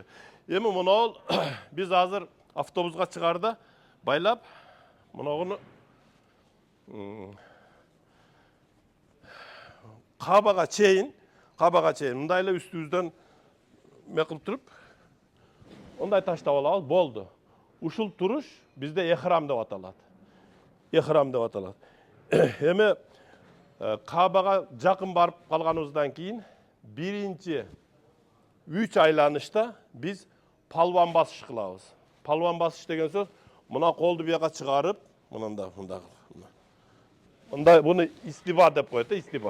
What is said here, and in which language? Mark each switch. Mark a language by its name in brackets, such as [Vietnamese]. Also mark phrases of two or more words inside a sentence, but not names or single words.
[Kyrgyz] Эми мына биз азыр автобуска чыгарда байлап мынагыны Кабага чейин мындай эле үстүбүздөн ме кылып туруп ондай таштап алабыз, болду. Ушул туруш бизде ихрам деп аталат. [Uzbek] ihram dep ataladi. [Kyrgyz] Эми Кабага жакын барып калганыбыздан кийин биринчи 3 айланышта биз палван басыш кылабыз. Палван басыш деген сөз мына колду бияка чыгарып, мындай буну истиба деп коет, истиба.